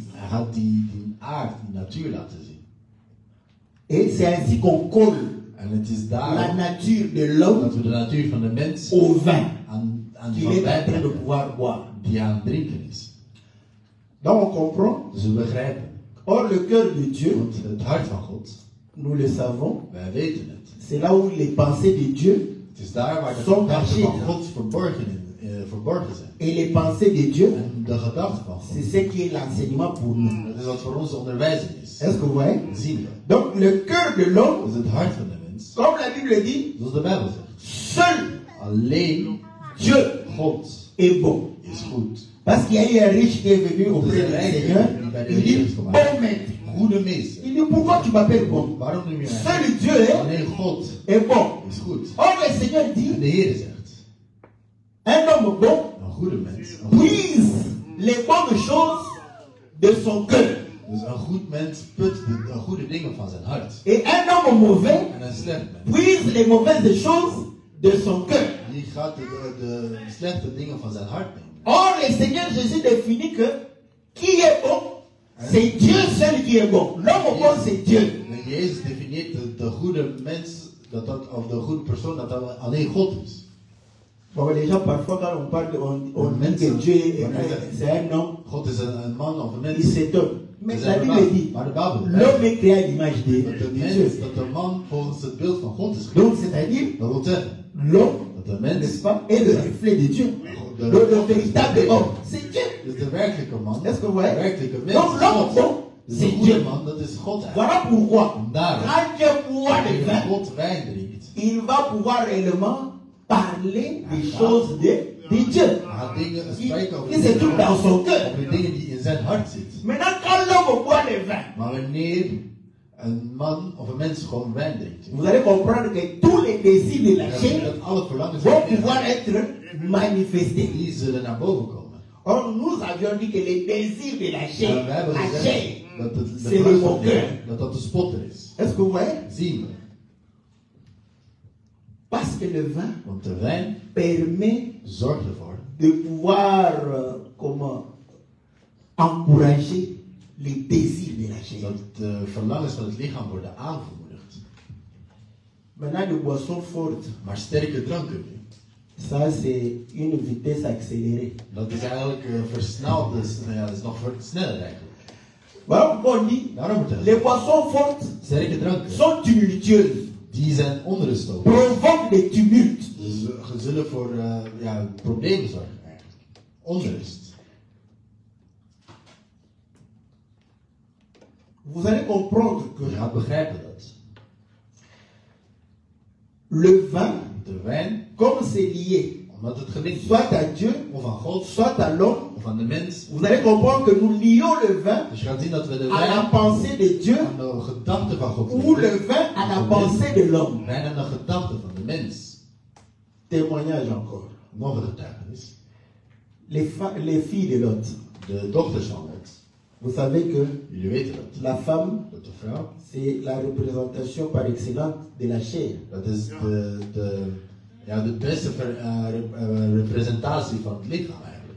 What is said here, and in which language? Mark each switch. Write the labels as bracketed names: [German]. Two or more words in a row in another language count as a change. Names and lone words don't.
[Dutch] hij gaat die aard, die natuur laten zien. [French] Et c'est ainsi qu'on colle [Dutch] En het is [French] la [Dutch] daar [French] nature de l'homme [Dutch] dat we de natuur van de mens [French] au vin [Dutch] aan die [French] qu'il [Dutch] van [French] est en [Dutch] wijn [French] train de [Dutch] brengen, [French] pouvoir boire. [Dutch] die aan het drinken is. [French] Donc on comprend. [Dutch] Dus we begrijpen. [French] Or le cœur de Dieu, [Dutch] Want het hart van God, [French] nous le savons, [Dutch] wij weten het. [French] c'est là où les pensées de Dieu [Dutch] Het is daar waar de Soms gedachten van [French] cachées. [Dutch] God verborgen zijn. [French] et les pensées de Dieu, [Dutch] En de gedachten van God, [French] c'est ce qui est l'enseignement pour nous. [Dutch] dat is wat voor ons de onderwijzing is. [French] Est-ce que vous voyez? [Dutch] Zien we. [French] Donc le cœur de l'homme, [Dutch] Dat is het hart van de mens. [French] comme la Bible dit, [Dutch] Zoals de Bijbel zegt. [French] seul [Dutch] Alleen [French] Dieu [Dutch] God [French] est bon. [Dutch] is goed. [French] Parce qu'il y a eu un riche qui est venu auprès du Seigneur, il dit, bon maître. [Dutch] Goede meester. [French] Il dit, pourquoi tu m'appelles bon? [Dutch] Waarom noem je mij? [French] Seul Dieu est, [Dutch] Alleen God [French] est bon. [Dutch] is goed. [French] Or le Seigneur [Dutch] En [French] dit, [Dutch] de Heer zegt. [French] un homme bon [Dutch] Een goede mens. Een goed, [French] puise les bonnes choses de son cœur. [Dutch] dus een goed mens put de goede dingen van zijn hart. [French] Et un homme mauvais [Dutch] En een slecht mens. [French] puise les mauvaises choses de son cœur. [Dutch] Die gaat de slechte dingen van zijn hart nemen. [French] Or le Seigneur Jésus définit que qui est bon, c'est Dieu seul qui est bon. L'homme bon, c'est Dieu. [Dutch] En Jezus definieert de goede mens, of de goede persoon, dat alleen God is. [French] Bon, les gens, parfois, quand on parle, on dit que Dieu c'est un homme, [Dutch] God is een man of een [French] il [Dutch] mens. [French] s'étonne. Mais [Dutch] Dat is [French] la [Dutch] een [French] Bible [Dutch] man. [French] dit, [Dutch] Maar de Bijbel [French] l'homme est créé à l'image de [Dutch] dat de [French] Dieu. [Dutch] mens, dat de man volgens het beeld van God is gemaakt. [French] Donc, c'est-à-dire, [Dutch] Dat wil zeggen [French] l'homme, [Dutch] dat de mens, [French] n'est-ce pas, est le reflet de Dieu. [Dutch] de, [French] Le véritable homme, c'est Dieu. [Dutch] dus de werkelijke man, [French] Est-ce que vous [Dutch] de [French] voyez? [Dutch] werkelijke mens [French] Donc, [Dutch] is [French] l'homme [Dutch] God. [French] bon, [Dutch] Dus [French] c'est [Dutch] de goede [French] Dieu. [Dutch] man, dat is God eigenlijk. [French] Voilà pourquoi, [Dutch] Daarom, [French] quand Dieu boit le [Dutch] wanneer [French] vin, [Dutch] God wijn drinkt, [French] il va pouvoir réellement parler des choses de Dieu. [Dutch] hij gaat dingen spreken over [French] Qui se trouve dans son cœur. [Dutch] over dingen die in zijn hart zitten. [French] Maintenant, quand l'homme boit le vin, [Dutch] Maar wanneer een man of een mens gewoon wijn drinkt, [French] vous allez comprendre que tous les désirs de la [Dutch] dan [French] chair [Dutch] dat alle verlangens [French] vont [Dutch] van [French] pouvoir être manifestés. [Dutch] die zullen naar boven komen. [French] Or, nous avions dit que les désirs de la chair, [Dutch] En we hebben [French] la [Dutch] gezegd [French] chair, [Dutch] dat het [French] c'est [Dutch] de [French] le [Dutch] vrucht van [French] moqueur. [Dutch] de- dat de spotter is. [French] Est-ce que vous voyez? [Dutch] Zien we. [French] Parce que le vin [Dutch] Want de wijn [French] permet [Dutch] zorgt ervoor [French] de pouvoir, comment, encourager les désirs de la chair. [Dutch] dat de verlangens van het lichaam worden aangemoedigd. [French] Maintenant, les boissons fortes, [Dutch] Maar sterke dranken nu, [French] ça c'est une vitesse accélérée. [Dutch] dat is eigenlijk versneld, dus ja, dat is nog sneller eigenlijk. [French] Voilà pourquoi on dit, [Dutch] Daarom moet [French] les [Dutch] het. [French] boissons fortes [Dutch] Sterke dranken [French] sont tumultueuses. [Dutch] die zijn onrust [French] provoquent des tumultes. [Dutch] Ze zullen voor problemen zorgen eigenlijk. Onrust. [French] Vous allez comprendre que [Dutch] Je gaat begrijpen dat [French] le vin, [Dutch] de wijn, [French] comme c'est lié, [Dutch] omdat het gelinkt is, [French] soit à Dieu, [Dutch] of aan God, [French] soit à l'homme, [Dutch] of aan de mens. [French] vous allez comprendre que nous lions le vin [Dutch] Dus je gaat zien dat we de [French] à la [Dutch] wijn [French] pensée de Dieu [Dutch] aan de gedachten van God [French] ou le [Dutch] linken. [French] vin à la pensée de l'homme. [Dutch] Wijn aan de gedachten van de mens. [French] Témoignage encore. [Dutch] Nog een getuigenis. [French] Les filles de Lot. [Dutch] De dochters van Lot. [French] Vous savez que [Dutch] Jullie weten dat. [French] la femme, [Dutch] Dat de vrouw, [French] c'est la représentation par excellence de la chair. [Dutch] dat is de beste representatie van het lichaam eigenlijk.